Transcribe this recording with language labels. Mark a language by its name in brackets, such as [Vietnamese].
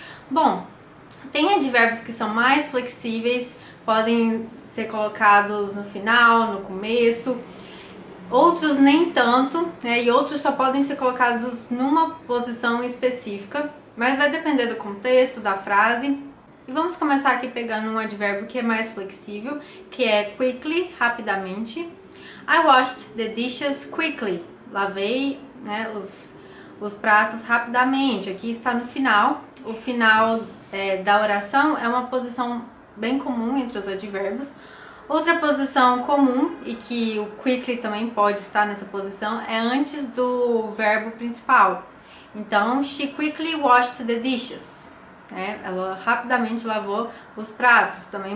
[Portuguese] Bom, tem advérbios que são mais flexíveis, podem ser colocados no final, no começo. Outros nem tanto, né? E outros só podem ser colocados numa posição específica, mas vai depender do contexto, da frase. E vamos começar aqui pegando um advérbio que é mais flexível, que é quickly, rapidamente. [English] I washed the dishes quickly. [Portuguese] Lavei, né, os pratos rapidamente. Aqui está no final. O final da oração é uma posição bem comum entre os advérbios. Outra posição comum, e que o quickly também pode estar nessa posição, é antes do verbo principal. Então, [English] she quickly washed the dishes. [Portuguese] Ela rapidamente lavou os pratos.